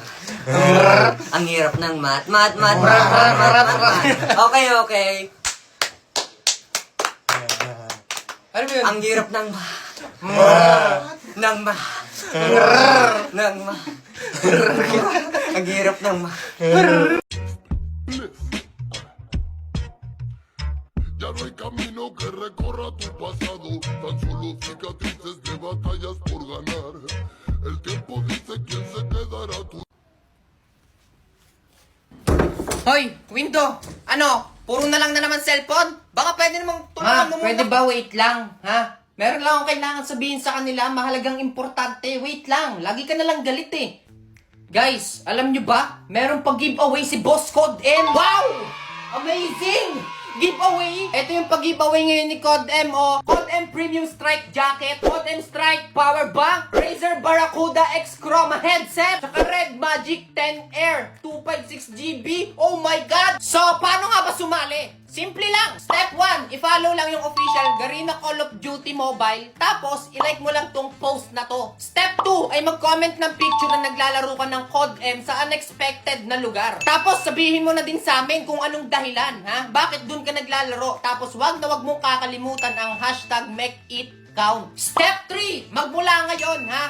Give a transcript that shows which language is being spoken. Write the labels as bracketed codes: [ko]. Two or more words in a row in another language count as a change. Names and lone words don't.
[tl] Ang hirap ng math. Math. Okay. Ano ba yun? Ang hirap ng math. Ng math. Ang hirap ng math. [es] Ya no hay camino que recorra tu pasado, tan solo cicatrices de batallas por ganar. El tiempo dice quién se quedará tu. [tl] Hoy, window! Ano? Puro na lang na naman cellphone? Baka pwede namang tulungan mo muna. Pwede ba wait lang? Ha? Meron lang akong kailangan sabihin sa kanila, mahalagang importante. Wait lang, lagi ka na lang galit eh. Guys, alam nyo ba? Meron pag-giveaway si Boss Code M. [en] Wow! Amazing! Giveaway! [tl] Ito yung pag-giveaway ngayon ni Code M, o. Code M Premium Strike Jacket, Code M Strike Power Bank, Razer Barracuda X Chroma Headset, saka Red Magic 10 Air 256GB. [en] Oh my God! So, [tl] paano nga ba sumali? Simple lang. Step 1, i-follow lang yung official Garena Call of Duty Mobile. Tapos, i-like mo lang tong post na to. Step 2, ay mag-comment ng picture na naglalaro ka ng Code M sa unexpected na lugar. Tapos, sabihin mo na din sa amin kung anong dahilan, ha? Bakit dun ka naglalaro? Tapos, wag mong kakalimutan ang hashtag MakeItCount. Step 3, magmula ngayon, ha?